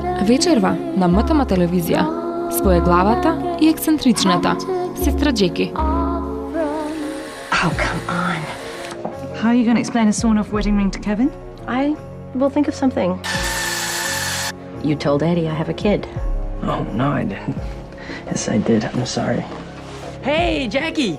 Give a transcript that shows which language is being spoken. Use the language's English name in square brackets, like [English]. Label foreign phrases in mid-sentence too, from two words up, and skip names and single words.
[Macedonian] Вечерва на МТМ телевизија, своеглавата и ексцентричната сестра Джеки. [English] Oh, come on. How are you going to explain a sawn-off wedding ring to Kevin? I will think of something. You told Eddie I have a kid. Oh, no, I didn't. Yes, I did. I'm sorry. Hey, Jackie!